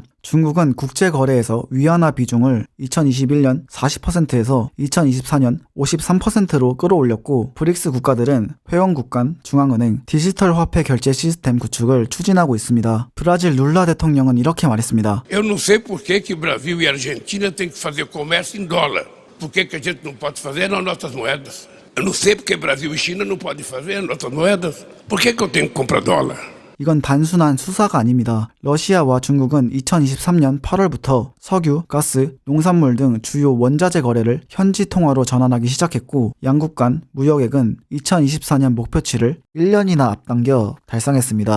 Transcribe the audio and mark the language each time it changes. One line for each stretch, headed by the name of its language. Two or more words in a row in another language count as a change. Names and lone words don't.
Korean: 중국은 국제거래에서 위안화 비중을 2021년 40%에서 2024년 53%로 끌어올렸고 브릭스 국가들은 회원국 간 중앙은행 디지털 화폐 결제 시스템 구축을 추진하고 있습니다. 브라질 룰라 대통령은 이렇게 말했습니다.
Portuguese: Eu não sei por que que Brasil e Argentina têm que fazer comércio em dólar. Por que que a gente não pode fazer nas nossas moedas? Eu não sei porque Brasil e China não podem fazer nossas moedas. Por que eu tenho que comprar dólar?
Korean: 이건 단순한 수사가 아닙니다. 러시아와 중국은 2023년 8월부터 석유, 가스, 농산물 등 주요 원자재 거래를 현지 통화로 전환하기 시작했고 양국 간 무역액은 2024년 목표치를 1년이나 앞당겨 달성했습니다.